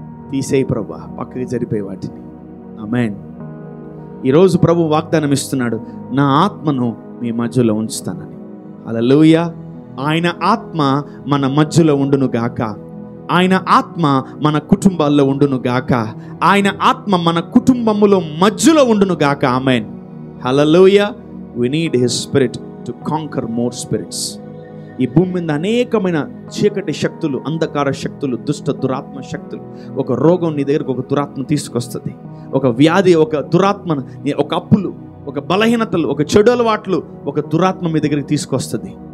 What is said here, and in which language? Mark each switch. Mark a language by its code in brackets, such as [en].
[te] తీసేయి ప్రభువా, పక్కకి జరిపోయి వాటిని. ఆమేన్. ఈరోజు ప్రభు వాగ్దానం ఇస్తున్నాడు, నా ఆత్మను మీ మధ్యలో ఉంచుతానని. హల్లెలూయా. ఆయన ఆత్మ మన మధ్యలో ఉండును గాక. ఆయన ఆత్మ మన కుటుంబాల్లో ఉండును గాక. ఆయన ఆత్మ మన కుటుంబములో మధ్యలో ఉండును గాక. ఆమేన్. హల్లెలూయా. [en] We need his spirit to conquer more spirits. [te] ఈ భూమి మీద అనేకమైన చీకటి శక్తులు, అంధకార శక్తులు, దుష్ట దురాత్మ శక్తులు. ఒక రోగం నీ దగ్గరకు ఒక దురాత్మ తీసుకొస్తుంది, ఒక వ్యాధి, ఒక దురాత్మ, ఒక అప్పులు, ఒక బలహీనతలు, ఒక చెడు అలవాట్లు, ఒక దురాత్మ మీ దగ్గరికి తీసుకొస్తుంది.